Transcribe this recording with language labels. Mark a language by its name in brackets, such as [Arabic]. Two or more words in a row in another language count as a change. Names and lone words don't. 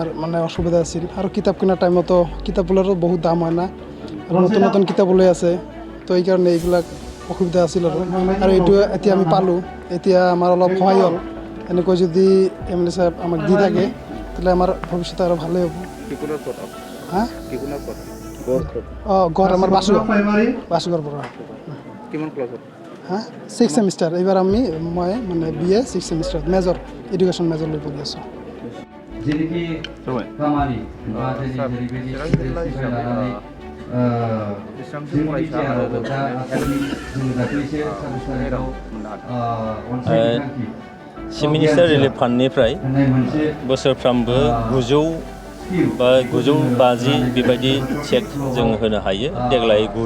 [Assamese] মানে অসুবিধা আছিল আৰু কিতাপ কিনাৰ টাইমতো কিতাপবোৰৰো বহুত দাম হয় না আৰু নতুন নতুন কিতাপ ওলাই আছে তো এইকাৰণে এইবিলাক অসুবিধা আছিল আৰু এইটো এতিয়া আমি পালোঁ এতিয়া আমাৰ অলপ সহায় হ'ল এনেকৈ যদি এমএলএ সাহেব আমাক দি থাকে তাহলে আমাৰ ভৱিষ্যতে আৰু ভালেই হ'ব হা গড় আমাৰ বাসুগাঁৱৰ পৰা হা 6 সেমিষ্টাৰ এইবাৰ মই মানে BA 6 [English] semester major education major [Assamese] লৈ পঢ়ি আছোঁ [English] chief minister relief [Bodo] फान्डनिफ्राय बोसोरफ्रामबो 900 बा 950 बेबायदि चेक जों होनो हायो देग्लाय